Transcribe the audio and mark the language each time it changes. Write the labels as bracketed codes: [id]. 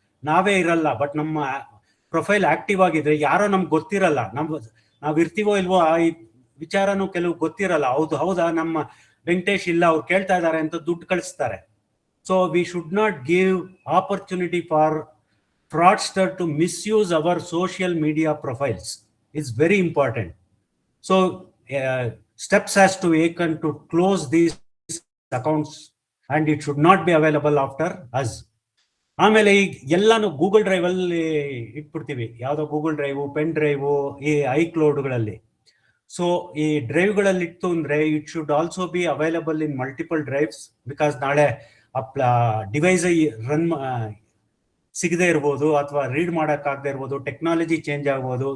[kn] ನಾವೇ ಇರಲ್ಲ, ಬಟ್ ನಮ್ಮ ಪ್ರೊಫೈಲ್ ಆಕ್ಟಿವ್ ಆಗಿದ್ರೆ ಯಾರೋ ನಮ್ಗೆ ಗೊತ್ತಿರಲ್ಲ, ನಾವ್ ಇರ್ತೀವೋ ಇಲ್ವೋ ಆ ವಿಚಾರನೂ ಕೆಲವು ಗೊತ್ತಿರಲ್ಲ. ಹೌದಾ ನಮ್ಮ ವೆಂಕಟೇಶ್ ಇಲ್ಲ, ಅವ್ರು ಕೇಳ್ತಾ ಇದಾರೆ ಅಂತ ದುಡ್ಡು ಕಳಿಸ್ತಾರೆ. [en] So we should not give opportunity for fraudster to misuse our social media profiles. It's very important. So steps has to be taken to close these accounts and it should not be available after us. [kn] ಆಮೇಲೆ ಈಗ ಎಲ್ಲಾನು Google drive ಅಲ್ಲಿ ಇಟ್ಬಿಡ್ತೀವಿ, ಯಾವ್ದೋ Google drive, pen drive, ಈ ಐಕ್ಲೌಡ್ಗಳಲ್ಲಿ. So ಈ ಡ್ರೈವ್ಗಳಲ್ಲಿ ಇತ್ತು ಅಂದ್ರೆ [en] it should also be available in multiple drives, [kn] because ನಾಳೆ ಡಿವೈಸ್ ರನ್ ಸಿಗದೆ ಇರ್ಬೋದು ಅಥವಾ ರೀಡ್ ಮಾಡೋಕ್ಕಾಗದೆ ಇರ್ಬೋದು, ಟೆಕ್ನಾಲಜಿ ಚೇಂಜ್ ಆಗ್ಬೋದು.